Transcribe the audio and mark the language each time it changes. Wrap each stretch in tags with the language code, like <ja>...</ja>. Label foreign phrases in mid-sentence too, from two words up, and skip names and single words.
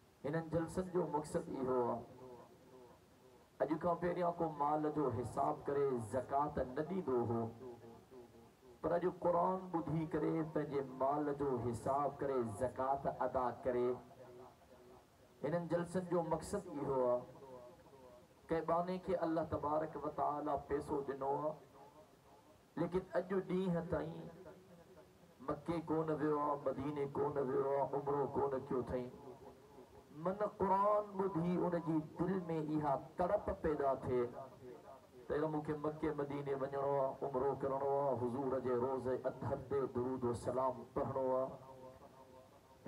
<sd>इन्हनि जलसनि जो मक़सदु इहो आहे, अॼु खां पहिरियां को माल जो हिसाब करे ज़कात न ॾींदो हो, पर अॼु क़ुरान ॿुधी करे पंहिंजे माल जो हिसाब करे ज़कात अदा करे। इन्हनि जलसनि जो मक़सदु इहो आहे, कंहिं बाने खे</sd> <ar>الله تبارك وتعالى</ar> <sd>पैसो ॾिनो आहे, लेकिन अॼु ॾींहं ताईं मके कोन वियो आहे, मदीने कोन वियो आहे, उमरो कोन कयो अथई। मन क़ुरान ॿुधी उनजी दिलि में इहा तड़प पैदा थिए त मूंखे मके मदीने वञणो आहे, उमरो करणो आहे, हुज़ूर जे रोज़े अतहर ते दुरूद व सलाम पढ़णो आहे।</sd>